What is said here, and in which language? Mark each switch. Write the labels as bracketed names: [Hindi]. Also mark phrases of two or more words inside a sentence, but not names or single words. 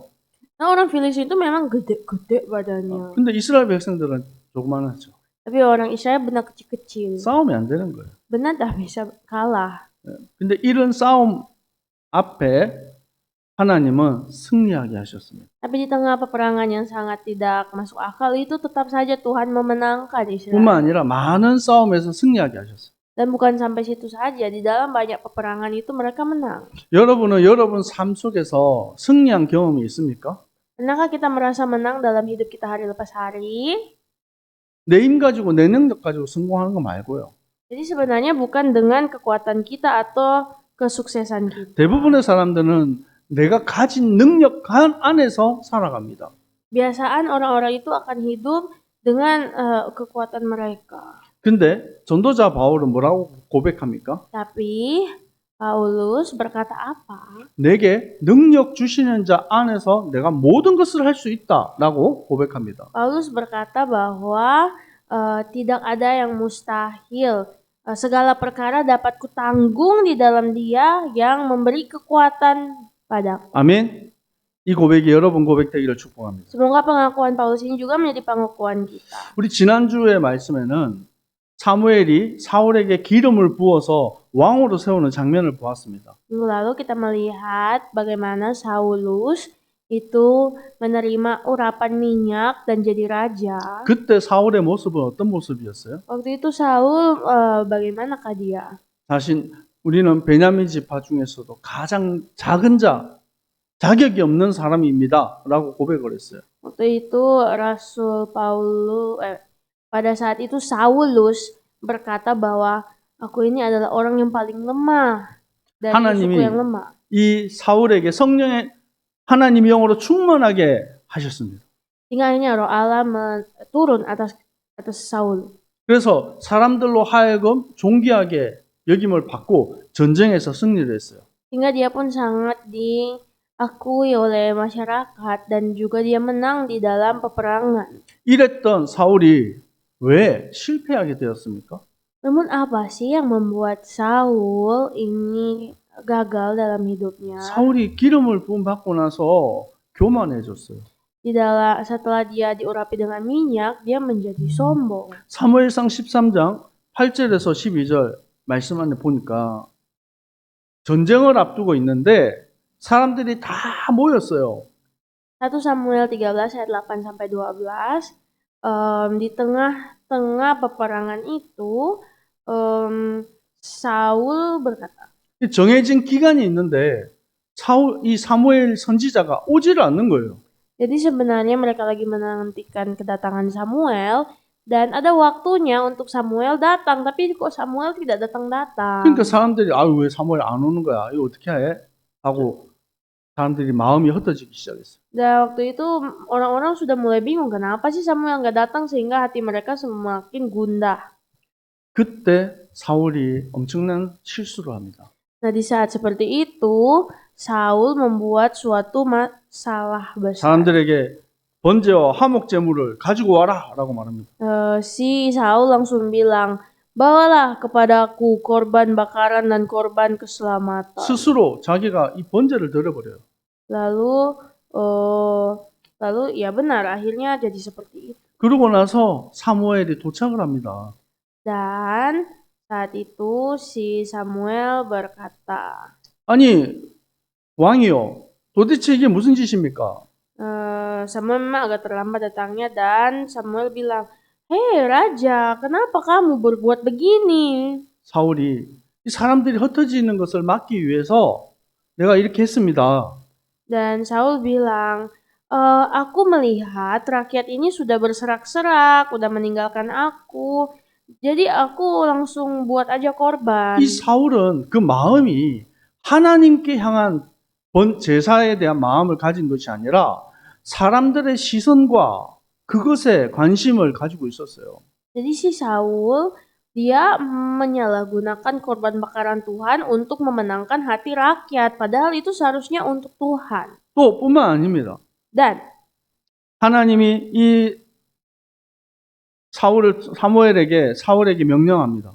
[Indonesian] Nah, orang Filistin itu memang gede-gede badannya. [Korean] 근데 이스라엘 백성들은 조그만하죠. [Indonesian] Tapi orang Israel benar kecil-kecil. [Korean] 싸우면 안 되는 거예요. [Indonesian] Benar dah bisa kalah. [Korean] 근데 이런 싸움 앞에 하나님은 승리하게 하셨습니다. [Indonesian] Tapi di tengah peperangan yang sangat tidak masuk akal itu tetap saja Tuhan memenangkan Israel. [Korean] 뿐만 아니라 많은 싸움에서 승리하게 하셨어요. [Indonesian] Dan bukan sampai situ saja, di dalam banyak peperangan itu mereka menang. [Korean] 여러분은 여러분 삶 속에서 승리한 경험이 있습니까? [Indonesian] Pernahkah kita merasa menang dalam hidup kita hari lepas hari? [Korean] 내 힘 가지고 내 능력 가지고 성공하는 거 말고요. [Indonesian] Jadi sebenarnya bukan dengan kekuatan kita atau kesuksesan kita. [Korean] 대부분의 사람들은 내가 가진 능력 안에서 살아갑니다. [Indonesian] Biasaan orang-orang itu akan hidup dengan kekuatan mereka. [Korean] 근데 전도자 바울은 뭐라고 고백합니까? [Indonesian] Tapi Paulus berkata apa? [Korean] 내게 능력 주시는 자 안에서 내가 모든 것을 할 수 있다라고 고백합니다. [Indonesian] Paulus berkata bahwa tidak ada yang mustahil. Segala perkara dapat kutanggung di dalam Dia yang memberi kekuatan padaku. [Korean] 아멘. 이 고백이 여러분 고백되기를 축복합니다. [Indonesian] Semoga pengakuan Paulus ini juga menjadi pengakuan kita. [Korean] 우리 지난주의 말씀에는 사무엘이 사울에게 기름을 부어서 왕으로 세우는 장면을 보았습니다. [Indonesian] Minggu lalu kita melihat bagaimana Saulus itu menerima urapan minyak dan jadi raja. [Korean] 그때 사울의 모습은 어떤 모습이었어요? [Indonesian] Waktu itu Saul bagaimanakah dia? [Korean] 우리는 베냐민 지파 중에서도 가장 작은 자격이 없는 사람입니다. 라고 고백을 했어요. [Indonesian] Waktu itu Rasul Paulus pada saat itu Saulus berkata bahwa aku ini adalah orang yang paling lemah dari [Korean] 하나님이 [Indonesian] suku yang lemah. [Korean] 이 사울에게 하나님 영으로 충만하게 하셨습니다. [Indonesian] Hingga akhirnya Roh Allah turun atas Saul. [Korean] 그래서 사람들로 하여금 존귀하게 여김을 받고 전쟁에서 승리를 했어요. [Indonesian] Hingga dia pun sangat diakui oleh masyarakat dan juga dia menang di dalam peperangan. [Korean] 이랬던 사울이 왜 실패하게 되었습니까? [Indonesian] Namun apa sih yang membuat Saul ini gagal dalam hidupnya? [Korean] 사울이 기름을 부음 받고 나서 교만해졌어요. [Indonesian] Setelah dia diurapi dengan minyak, dia menjadi sombong. [Korean] 사무엘상 13장 8절에서 12절 말씀 안에 보니까 전쟁을 앞두고 있는데 사람들이 다 모였어요. [Indonesian] 1 Samuel 13 ayat 8 sampai 12, di tengah-tengah peperangan itu, Saul berkata, [Korean] 정해진 기간이 있는데 이 사무엘 선지자가 오지를 않는 거예요. [Indonesian] jadi sebenarnya mereka lagi menantikan kedatangan Samuel dan ada waktunya untuk Samuel datang, tapi kok Samuel tidak datang-datang. [Korean] 그러니까 사람들이 왜 사무엘 안 오는 거야? 이거 어떻게 해? 하고 사람들이 마음이 흩어지기 시작했어요. [Indonesian] Dan waktu itu orang-orang sudah mulai bingung kenapa sih Samuel nggak datang sehingga hati mereka semakin gundah. [Korean] 그때 사울이 엄청난 실수를 합니다. [Indonesian] Nah, di saat seperti itu, Saul membuat suatu masalah besar. [Korean] 사람들에게 번제와 화목 제물을 가지고 와라라고 말합니다. [Indonesian] Si Saul langsung bilang, bawalah kepadaku korban bakaran dan korban keselamatan. [Korean] 스스로 자기가 이 번제를 드려버려요. [Indonesian] Lalu ya benar, akhirnya jadi seperti itu. [Korean] 그러고 나서 사무엘이 도착을 합니다. [Indonesian] Dan saat itu si Samuel berkata, [Korean] 아니 왕이요, 도대체 이게 무슨 짓입니까? [Indonesian] Samuel memang agak terlambat datangnya dan Samuel bilang, hei raja, kenapa kamu berbuat begini? [Korean] 사울이 이 사람들이 흩어지는 것을 막기 위해서 내가 이렇게 했습니다. [Indonesian] Dan Saul bilang, aku melihat rakyat ini sudah berserak-serak, udah meninggalkan aku. Jadi aku langsung buat aja korban. [Korean] 이 사울은 그 마음이 하나님께 향한 제사에 대한 마음을 가진 것이 아니라 사람들의 시선과 그것에 관심을 가지고 있었어요. [Indonesian] Jadi si Saul dia menyalahgunakan korban bakaran Tuhan untuk memenangkan hati rakyat, padahal itu seharusnya untuk Tuhan. [Korean] 또 뿐만 아닙니다. [Indonesian] Dan [Korean] 하나님이 이 사울에게 명령합니다.